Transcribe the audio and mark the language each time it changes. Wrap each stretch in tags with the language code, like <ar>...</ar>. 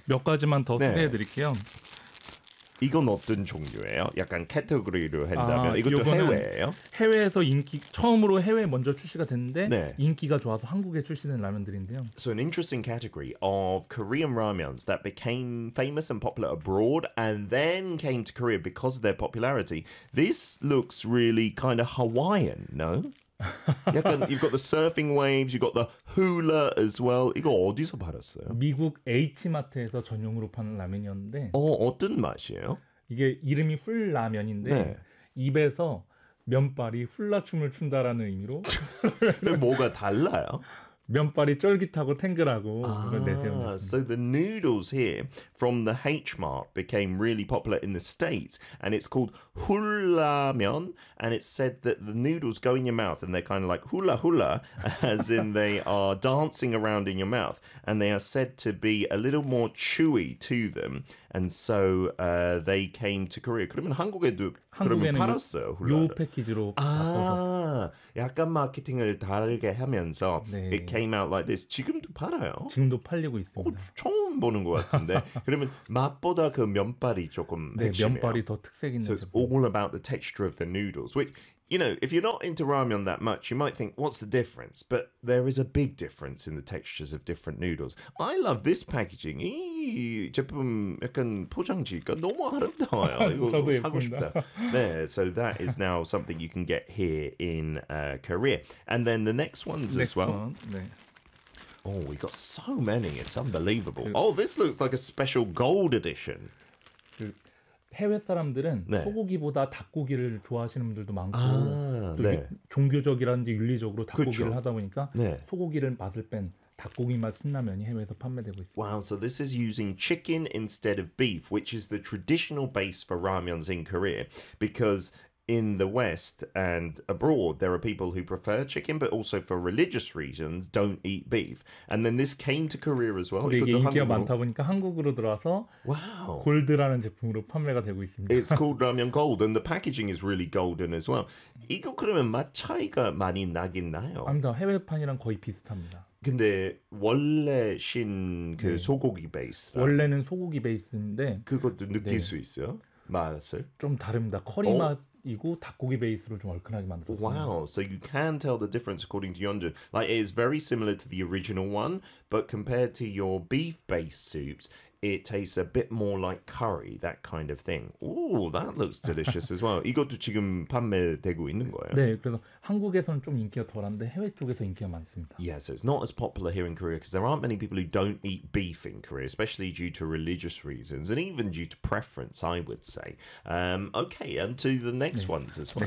<ko>몇 가지만 더 네. 소개해 드릴게요. 이건 어떤 종류예요? 약간 카테고리로 한다면 이것도 해외예요? 해외에서 인기 처음으로 해외에 먼저 출시가 됐는데 네. 인기가 좋아서 한국에 출시된 라면들인데요.</ko> <en>So an interesting category of Korean ramens that became famous and popular abroad and then came to Korea because of their popularity. This looks really kind of Hawaiian, no? you've got the surfing waves, you've got the hula as well.</en> <ko>이거 어디서 팔았어요? 미국 H마트에서 전용으로 파는 라면이었는데 어떤 맛이에요? 이게 이름이 훌라면인데 네. 입에서 면발이 훌라춤을 춘다라는 의미로 근데 뭐가 달라요? 면발이 쫄깃하고 탱글하고 그걸 내세웠어요.</ko> <en>So the noodles here from the H-Mart became really popular in the States, and it's called 훌라면, and it's said that the noodles go in your mouth, and they're kind of like hula hula, as in they are dancing around in your mouth, and they are said to be a little more chewy to them, and so they came to Korea.</en> <ko>그러면 한국에도 그러면 팔았어요, 훌라면? 요 패키지로 약간 마케팅을 다르게 하면서 네.</ko> <en>It came out like this.</en> <ko>지금도 팔아요? 지금도 팔리고 있습니다. 어, 처음 보는 것 같은데. 그러면 맛보다 그 면발이 조금 핵심이에요. 네, 면발이 더 특색 있는.</ko> <en>So it's all about the texture of the noodles, which, you know, if you're not into ramen that much, you might think, what's the difference? But there is a big difference in the textures of different noodles. I love this packaging.</en> <ko>이 제품 약간 포장지가 너무 아름다워요. 저도 사고 싶다.</ko> <en>네, so that is now something you can get here in Korea. And then the next ones as well. Oh, we got so many. It's unbelievable. Oh, this looks like a special gold edition.</en> <ko>해외 사람들은 네. 소고기보다 닭고기를 좋아하시는 분들도 많고 아, 또 네. 종교적이라든지 윤리적으로 닭고기를 그쵸. 하다 보니까 네. 소고기를 맛을 뺀 닭고기 맛 신라면이 해외에서 판매되고 있습니다.</ko> <en>Wow, so this is using chicken instead of beef, which is the traditional base for ramens in Korea, because in the West and abroad, there are people who prefer chicken, but also for religious reasons, don't eat beef. And then this came to Korea as well.</en> <ko>이게 인기가 한국으로. 많다 보니까 한국으로 들어와서</ko> <en>wow.</en> <ko>골드라는 제품으로 판매가 되고 있습니다.</ko> <en>It's called Ramyeon Gold, and the packaging is really golden as well.</en> <ko>이거 그러면 맛 차이가 많이 나긴 나요? 아닙니다. 해외판이랑 거의 비슷합니다. 근데 원래 신 그 네. 소고기 베이스라. 원래는 소고기 베이스인데 그것도 느낄 네. 수 있어요? 맛을? 좀 다릅니다. 커리 어? 맛 이고 닭고기 베이스로 좀 얼큰하게 만들었어요.</ko> <en>Wow, so you can tell the difference according to Yeonjun. Like it is very similar to the original one, but compared to your beef-based soups, it tastes a bit more like curry, that kind of thing. Oh, that looks delicious as well.</en> <ko>이것도 지금 판매되고 있는 거예요? 네, 그래서 한국에서는 좀 인기가 덜한데 해외 쪽에서 인기가 많습니다.</ko> <en>Yeah, so it's not as popular here in Korea because there aren't many people who don't eat beef in Korea, especially due to religious reasons and even due to preference, I would say. Okay, and to the next 네, ones as well.</en>